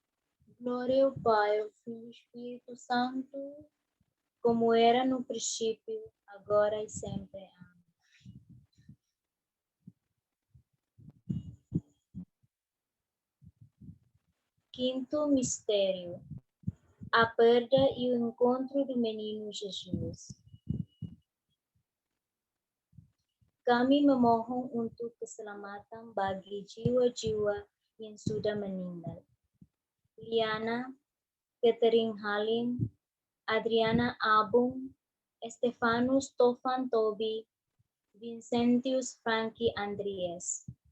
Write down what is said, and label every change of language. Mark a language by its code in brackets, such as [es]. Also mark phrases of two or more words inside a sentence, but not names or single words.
[pt] Glória ao Pai, ao Filho e ao Espírito Santo, como era no princípio, agora e sempre. Amém. Quinto mistério: a perda e o encontro do menino Jesus. [id] Kami memohon untuk keselamatan bagi jiwa-jiwa yang sudah meninggal. Liana, Catherine Halim, Adriana Abung, Estefanus Tofan Tobi, Vincentius Frankie Andries.